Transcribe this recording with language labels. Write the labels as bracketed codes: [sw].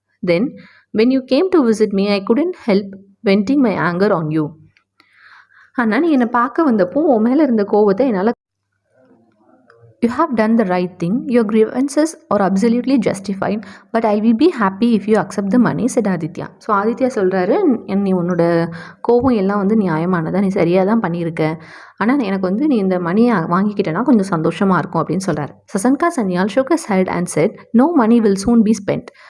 [en] Then when you came to visit me, I couldn't help venting my anger on you. [ta] ஆனால் நீ என்னை பார்க்க வந்தப்போ உன் மேலே இருந்த கோவத்தை என்னால் [en] You have done the right thing. Your grievances are absolutely justified, but I will be happy if you accept the money, said Aditya. [ta] So Aditya சொல்கிறாரு, நீ உன்னோட கோபம் எல்லாம் வந்து நியாயமானதா, நீ சரியாக தான் பண்ணியிருக்க, ஆனால் எனக்கு வந்து நீ இந்த மணியை வாங்கிக்கிட்டேன்னா கொஞ்சம் சந்தோஷமாக இருக்கும் அப்படின்னு சொல்கிறார். [en] Shashanka Sanyal shook his head and said, no money will soon be spent.